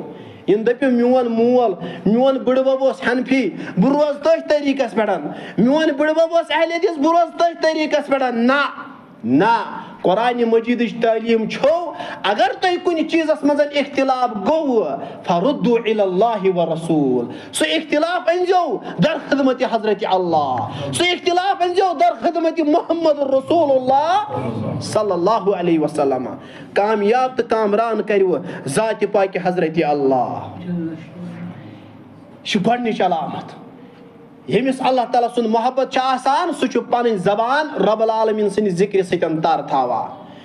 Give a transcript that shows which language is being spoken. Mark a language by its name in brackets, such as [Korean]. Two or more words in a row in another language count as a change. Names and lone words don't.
[Kashmiri] یم دپیو میون مول میون بٕڈبب اوس حنفی بہٕ روزٕ تٔتھۍ طریٖقس پٮ۪ٹھ میون بٕڈبب اوس اہل حدیث بہٕ روزٕ تٔتھۍ طریٖقس پٮ۪ٹھ نہ قرآن مجیدٕچ تعلیٖم چھو اگر تۄہہِ کُنہِ چیٖزس منٛز اختلاف گوٚو [Arabic] فردو الی اللہ [Kashmiri] ورسول سُہ اختلاف أنزیو در خدمتِ حضرتِ اللہ سُہ اختلاف أنزیو در خدمتِ [Arabic] محمد رسول اللہ صلی اللہ علیہ وسلم [Kashmiri] کامیاب تہٕ کامران کٔرِو ذاتِ پاکہِ حضرتِ اللہ یہِ چھِ گۄڈنِچ علامت ییٚمِس اللہ تعالیٰ سُنٛد محبت چھُ آسان سُہ چھُ پنٕنۍ زبان [Arabic] رب العالمیٖن [Kashmiri] سٕنٛدِ ذِکرِ سۭتۍ تر تھاوان